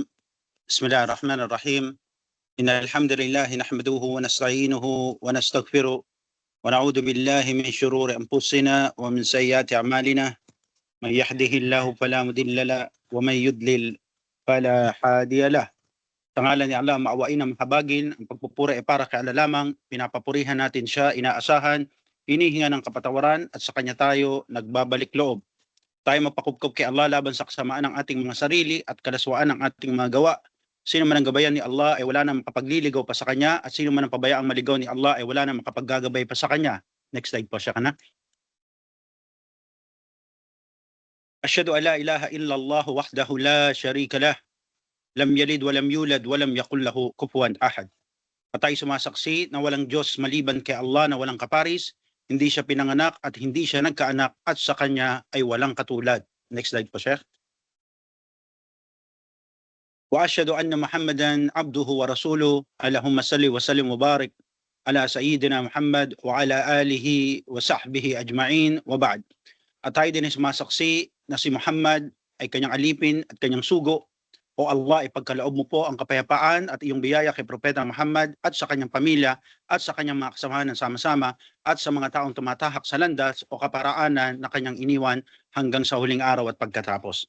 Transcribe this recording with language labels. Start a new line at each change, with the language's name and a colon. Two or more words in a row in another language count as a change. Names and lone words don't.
Arabic: بسم الله الرحمن الرحيم. إن الحمد لله نحمده ونستعينه ونستغفره ونعوذ بالله من شرور أنفسنا ومن سيئات أعمالنا. من يهده الله فلا مضل له ومن يضلل فلا هادي له.
Filipino: Sa ngalan ni Allah, maawain na mahabagin, ang pagpupuri ay para kay Allah lamang, pinapapurihan natin siya, inaasahan, hinihinga ng kapatawaran at sa kanya tayo nagbabalik loob. Tayo mapakubkob kay Allah laban sa kasamaan ng ating mga sarili at kalaswaan ng ating mga gawa. Sino man ang gabayan ni Allah ay wala na makapagliligaw pa sa kanya, at sino man ang pabayaang maligaw ni Allah ay wala na makapaggagabay pa sa kanya.
English: Next slide
Filipino: po siya kana.
Arabic: أشهد أن لا إله إلا الله وحده لا شريك له، لم يلد ولم يولد ولم يكن له كفوا أحد.
Filipino: Patay sumasaksi na walang Diyos maliban kay Allah na walang kaparis, hindi siya pinanganak at hindi siya nagkaanak, at sa kanya ay walang katulad.
English: Next slide po, Sheikh.
Arabic: وأشهد أن محمدا عبده ورسوله. اللهم صل وسلم وبارك على سيدنا محمد وعلى آله وصحبه أجمعين وبعد.
Filipino: At tayo din ay sumasaksi na si Muhammad ay kanyang alipin at kanyang sugo. O Allah, ipagkaloob mo po ang kapayapaan at iyong biyaya kay Propeta Muhammad at sa kanyang pamilya at sa kanyang mga kasamahan ng sama-sama at sa mga taong tumatahak sa landas o kaparaanan na kanyang iniwan hanggang sa huling araw at pagkatapos.